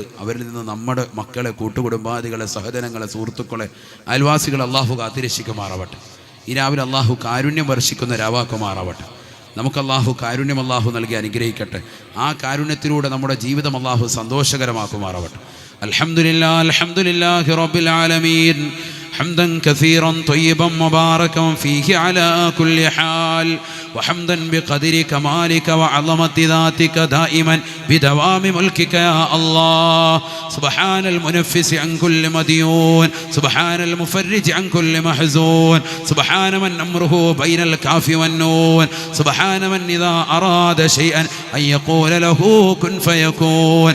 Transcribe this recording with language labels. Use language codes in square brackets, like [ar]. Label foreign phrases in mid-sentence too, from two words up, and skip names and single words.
[ml] അവരിൽ നിന്ന് നമ്മുടെ മക്കളെ, കൂട്ടുകുടുംബാദികളെ, സഹോദരങ്ങളെ, സുഹൃത്തുക്കളെ, അയൽവാസികളെ അള്ളാഹു കാത്തിരക്ഷിക്കുമാറാവട്ടെ. ഈ രാവിലെ അള്ളാഹു കാരുണ്യം വർഷിക്കുന്ന രാവാക്കുമാറാവട്ടെ. നമുക്ക് അള്ളാഹു കാരുണ്യം അള്ളാഹു നൽകി അനുഗ്രഹിക്കട്ടെ. ആ കാരുണ്യത്തിലൂടെ നമ്മുടെ ജീവിതം അള്ളാഹു സന്തോഷകരമാക്കുമാറാവട്ടെ. [ar] الحمد لله الحمد لله رب العالمين. حمدا كثيرا طيبا مباركا فيه على كل حال، وحمدا بقدر كمالك وعظمة ذاتك دائما بدوام ملكك يا الله. سبحان المنفس عن كل مديون، سبحان المفرج عن كل محزون، سبحان من أمره بين الكاف والنون، سبحان من إذا أراد شيئا أن يقول له كن فيكون.